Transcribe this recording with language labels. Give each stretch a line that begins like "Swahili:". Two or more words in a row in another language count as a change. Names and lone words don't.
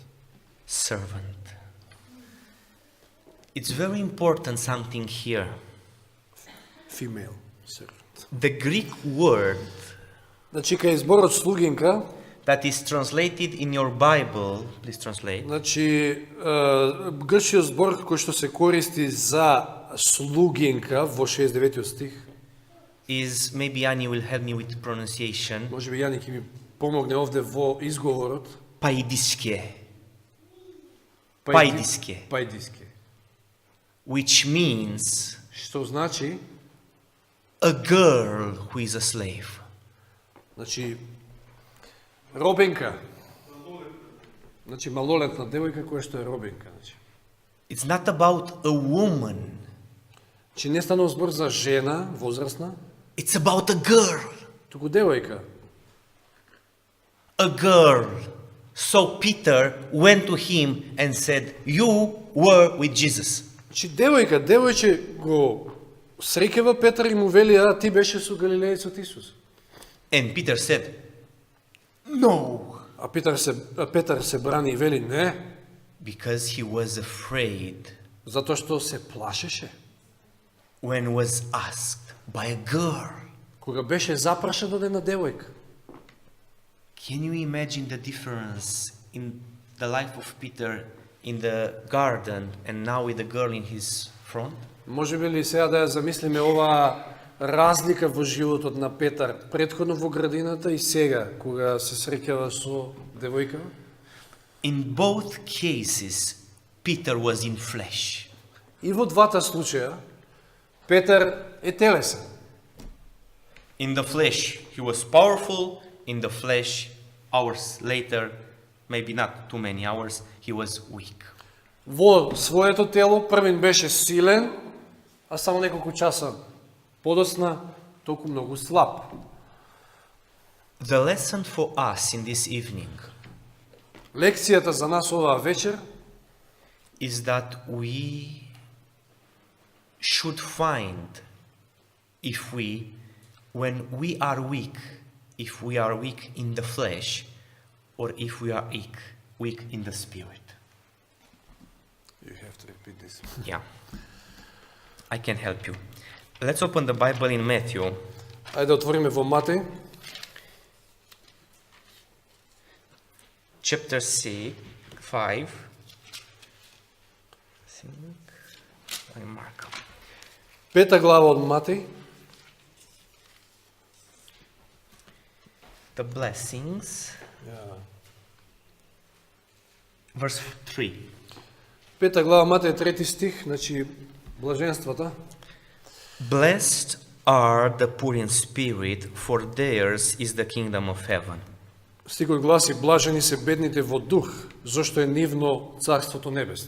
English: Servant. It's very important something here. Female servant. The Greek word
Macedonian: Значи, кај зборот слугинка,
English: that is translated in your Bible, please translate,
Macedonian: значи, грчкиот збор кој што се користи за слугинка во 69 стих,
English: is, maybe Annie will help me with pronunciation,
Macedonian: може би Јани ќе ми помогне овде во изговорот,
English: paidiske, Paidiske, which means
Macedonian: што значи
English: a girl who is a slave.
Macedonian: Значи, робенка. Значи, малолетна девојка која што е робенка. Значи.
English: It's not about a woman.
Macedonian: Значи, не станува збор за жена, возрастна,
English: It's about a girl.
Macedonian: туку девојка.
English: A girl. So Peter went to him and said, you were with Jesus.
Macedonian: Значи, девојче го среќава Петар и му вели: а ти беше со галилеецот Исус.
English: And Peter said, no.
Macedonian: А Петар се брани и вели: не,
English: Because he was afraid
Macedonian: затоа што се плашеше.
English: when was asked by a girl.
Macedonian: Кога беше запрашан од една девојка.
English: Can you imagine the difference in the life of Peter in the garden and now with the girl in his front?
Macedonian: Може би ли сега да ја замислиме оваа разлика во животот на Петар, претходно во градината и сега, кога се среќава со девојка.
English: In both cases, Peter was in flesh.
Macedonian: И во двата случаја Петар е телесен.
English: In the flesh, he was powerful. In the flesh, hours later, maybe not too many hours, he was weak.
Macedonian: Во своето тело првин беше силен, а само неколку часа подоцна толку многу слаб.
English: The lesson for us in this evening
Macedonian: Лекцијата за нас оваа вечер
English: is that we should find when we are weak, if we are weak in the flesh or if we are weak in the spirit. You have to repeat this. Yeah, I can help you. Let's open the Bible in Matthew.
Macedonian: Ајде да отвориме во Матеј,
English: Chapter 5. Mark.
Macedonian: 5 глава од Матеј,
English: The blessings. Verse 3.
Macedonian: 5 глава Матеј 3 стих, значи блаженствата.
English: Blessed are the poor in spirit, for theirs is the kingdom of heaven.
Macedonian: Стихот гласи: блажени се бедните во дух, зашто е нивно царството небесно.